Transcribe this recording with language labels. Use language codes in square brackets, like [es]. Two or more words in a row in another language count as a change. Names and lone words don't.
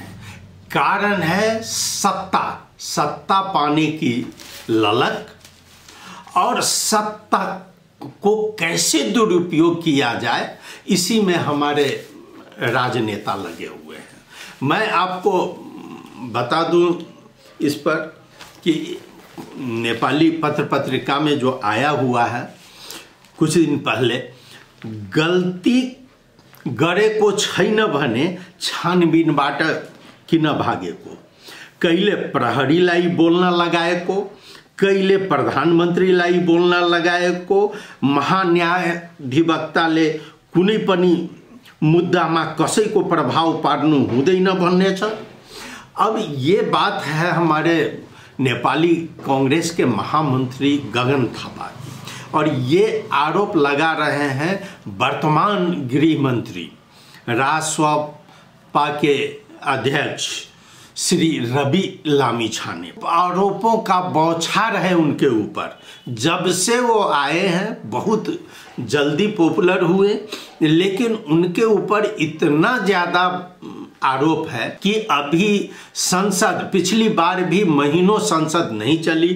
[hi] कारण है सत्ता पाने की ललक, और सत्ता को कैसे दुरुपयोग किया जाए, इसी में हमारे राजनेता लगे हुए हैं। मैं आपको बता दूं इस पर कि नेपाली पत्र पत्रिका में जो आया हुआ है कुछ दिन पहले, [ne] गलती गरे को छैन भने छानबिनबाट किन भागेको, कहिले प्रहरीलाई बोल्न लगाएको, कहिले प्रधानमन्त्रीलाई बोल्न लगाएको, महान्यायाधिवक्ताले कुनै पनि मुद्दामा कसैको प्रभाव पार्नु हुँदैन भन्ने छ। [hi] अब ये बात है हमारे नेपाली कांग्रेस के महामंत्री गगन थापा की, और ये आरोप लगा रहे हैं वर्तमान गृह मंत्री रासपा के अध्यक्ष श्री रवि लामिछाने। आरोपों का बौछार है उनके ऊपर। जब से वो आए हैं बहुत जल्दी पॉपुलर हुए, लेकिन उनके ऊपर इतना ज़्यादा आरोप है कि अभी संसद, पिछली बार भी महीनों संसद नहीं चली।